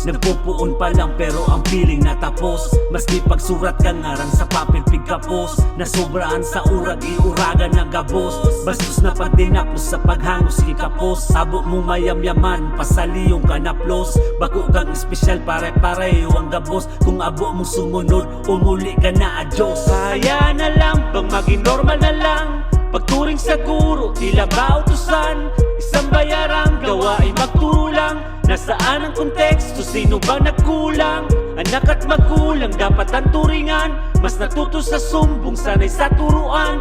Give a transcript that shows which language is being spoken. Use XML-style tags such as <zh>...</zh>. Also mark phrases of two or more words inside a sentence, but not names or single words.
<bik>Nagpupuon pa lang pero ang feeling natapos. Maski pagsurat ka ngarang sa papel pigapos. Nasobraan sa urag iuragan ng gabos. Bastos na pag dinapos sa paghangos ikapos. Abo mo mayam-yaman pasaliyong kanaplos. Bako kang espesyal pare-pareho ang gabos. Kung abo mo sumunod umuli ka na adyos.</bik> <tl>Kaya na lang bang maging normal na lang pagturing sa guro, tila ba utusan? Isang bayarang gawain magturo lang. Nasaan ang konteksto, sino ba nagkulang? Anak at magulang dapat ang turingan. Mas natuto sa sumbong, sanay sa turuan.</tl>